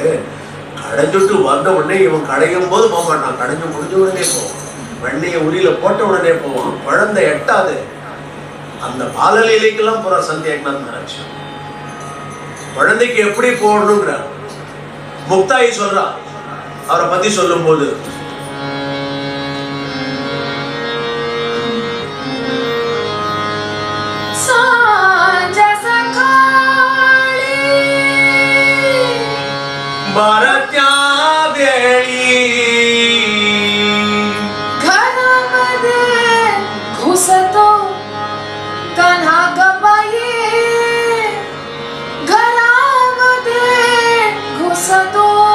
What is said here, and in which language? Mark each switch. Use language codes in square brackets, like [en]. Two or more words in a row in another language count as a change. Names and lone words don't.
[ta] கடைஞ்சுட்டு வந்த உடனே இவன் கடையும் போது போக மாட்டான், கடைஞ்சு முடிஞ்ச உடனே போவான். வெண்ணைய உரியில போட்ட உடனே போவான். குழந்தை எட்டாது. அந்த பாலலீலைக்கெல்லாம் போற சந்தியாக்நாத் மகாராஜ் குழந்தைக்கு எப்படி போடணுங்கிற முக்தாயி சொல்றா. அவரை பத்தி சொல்லும் போது [mr] भारत्या वेळी घरामध्ये घुसतो कान्हा गबाई, घरामध्ये घुसतो